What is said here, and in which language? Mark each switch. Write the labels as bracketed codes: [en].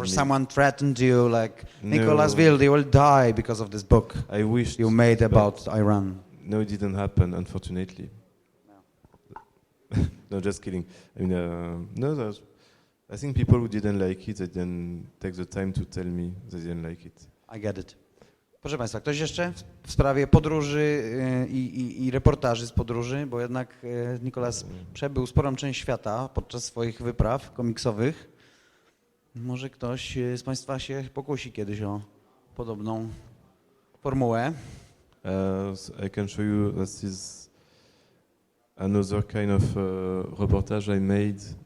[en] Or someone threatened you, like Nicolasem Wildem will die because of this book. I wished you made about Iran. No, it didn't happen, unfortunately. No, no, just kidding. I mean, no, I think people who didn't like it, they didn't take the time to tell me they didn't like it. I get it. [pl] Proszę Państwa, ktoś jeszcze w sprawie podróży i reportaży z podróży, bo jednak Nicolas przebył sporą część świata podczas swoich wypraw komiksowych. Może ktoś z Państwa się pokusi kiedyś o podobną formułę. [en] So I can show you, this is another kind of reportage I made.